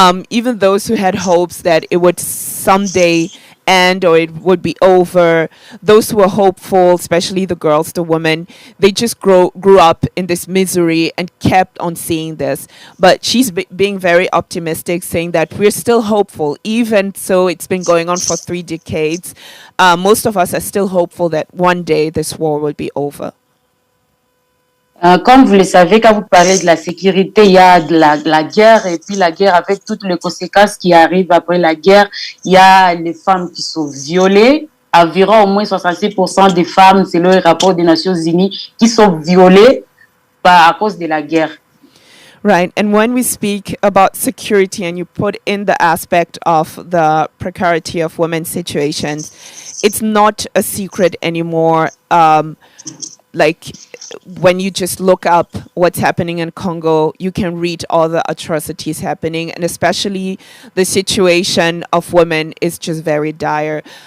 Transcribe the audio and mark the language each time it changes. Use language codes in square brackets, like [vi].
[en] Even those who had hopes that it would someday end or it would be over, those who were hopeful, especially the girls, the women, they just grew up in this misery and kept on seeing this. But she's being very optimistic, saying that we're still hopeful, even so it's been going on for 3 decades. Most of us are still hopeful that one day this war will be over. [fr] Comme vous le savez, quand vous parlez de la sécurité, il y a de la guerre, et puis la guerre avec toutes les conséquences qui arrivent après la guerre. Il y a les femmes qui sont violées. Environ au moins 66% des femmes, selon les rapports des Nations Unies, qui sont violées à cause de la guerre. [en] Right, and when we speak about security and you put in the aspect of the precarity of women's situations, it's not a secret anymore. Like when you just look up what's happening in Congo, you can read all the atrocities happening, and especially the situation of women is just very dire.